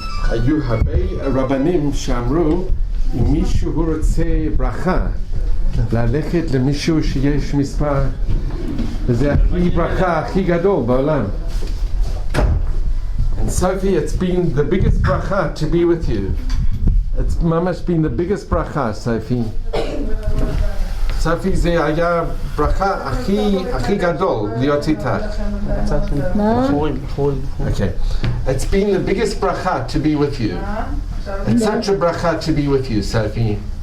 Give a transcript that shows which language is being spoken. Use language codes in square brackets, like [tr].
[he] היו הרבה רבנים שאמרו, אם מישהו רוצה ברכה, ללכת למישהו שיש מספר, וזה הכי ברכה הכי גדול בעולם. [en] And Sophie, it's been the biggest bracha to be with you. It's ממש been the biggest bracha, Sophie. [he] Sophie, זה היה ברכה הכי גדול להיות איתך. [en] Okay. It's been the biggest bracha to be with you. It's such a bracha to be with you, Sophie.